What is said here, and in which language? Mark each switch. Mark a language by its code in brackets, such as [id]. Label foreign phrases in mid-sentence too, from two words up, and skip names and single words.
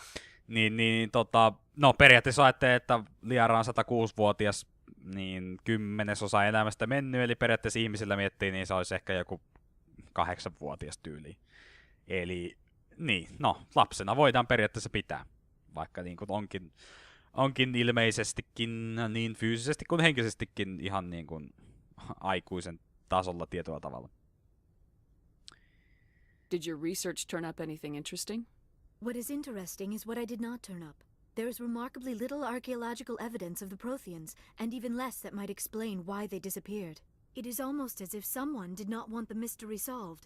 [fi] No periaatteessa ajattelee, että Liara on 106-vuotias, niin 10% elämästä mennyt, eli periaatteessa ihmisillä miettii, niin se olisi ehkä joku 8-vuotias tyyli. Eli niin, no lapsena voidaan periaatteessa pitää, vaikka niin kuin onkin ilmeisestikin niin fyysisesti kuin henkisestikin ihan niin kuin aikuisen tasolla tietyllä tavalla. [en] Did your research turn up anything interesting? What is interesting is what I did not turn up. There is remarkably little archaeological evidence of the Protheans, and even less that might explain why they disappeared. It is almost as if someone did not want the mystery solved.